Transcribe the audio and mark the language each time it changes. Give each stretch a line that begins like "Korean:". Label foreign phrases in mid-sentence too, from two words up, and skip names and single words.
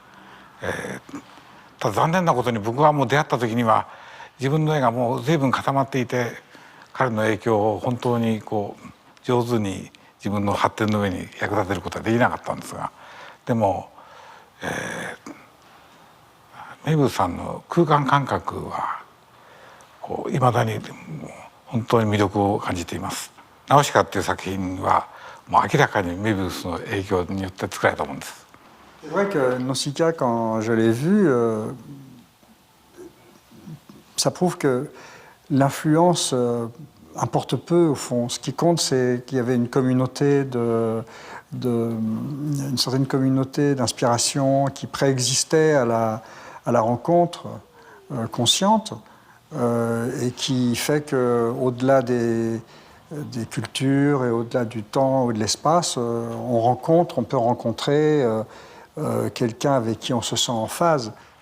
Japanese: ただ残念なことに僕はもう出会った時には自分の絵がもう随分固まっていて、彼の影響を本当に上手に自分の発展の上に役立てることはできなかったんですが、でも、メビウスさんの空間感覚はいまだに本当に魅力を感じています。ナウシカっていう作品はもう明らかにメビウスの影響によって作られたものです。
French: C'est vrai que Nausicaa, quand je l'ai vu, ça prouve que l'influence importe peu au fond. Ce qui compte, c'est qu'il y avait une communauté une certaine communauté d'inspiration qui préexistait à la rencontre consciente et qui fait que, au-delà des cultures et au-delà du temps ou de l'espace, on peut rencontrer quelqu'un avec qui on se sent en phase.